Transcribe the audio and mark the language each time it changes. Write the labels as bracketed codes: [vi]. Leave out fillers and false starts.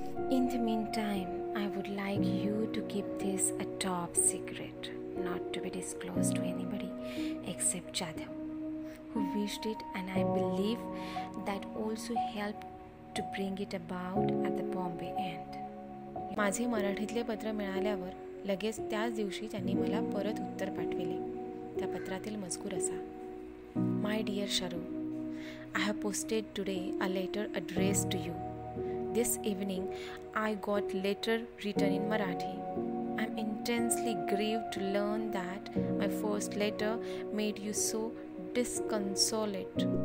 [en] In the meantime, I would like you to keep this a top secret, not to be disclosed to anybody except Jadhav, who wished it, and I believe that also helped to bring it about at the Bombay end. [mr] माझे मराठीतले पत्र मिळाल्यावर लगेच त्याच दिवशी त्यांनी मला परत उत्तर पाठविले. त्या पत्रातील मजकूर असा: [en] My dear Sharu, I have posted today a letter addressed to you. This evening I got letter written in Marathi. I am intensely grieved to learn that my first letter made you so disconsolate.